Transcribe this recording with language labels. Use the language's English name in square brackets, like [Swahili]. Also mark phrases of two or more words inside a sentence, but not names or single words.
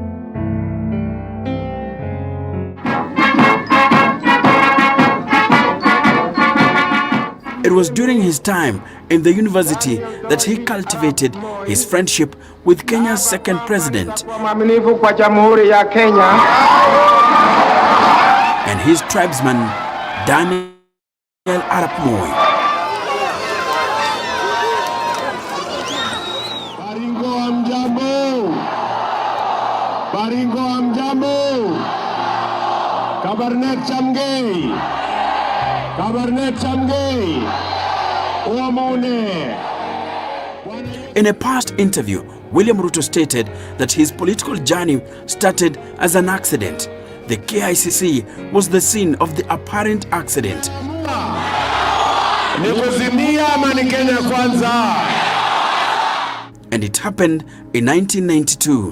[English] It was during his time in the university that he cultivated his friendship with Kenya's second president and his tribesman, Daniel Arap Moi. [Kalenjin] Baringo amjambo. Kabarnet chamgei. Kabarnet chamgei. Uamone. [English] In a past interview, William Ruto stated that his political journey started as an accident. The KICC was the scene of the apparent accident. And it happened in 1992.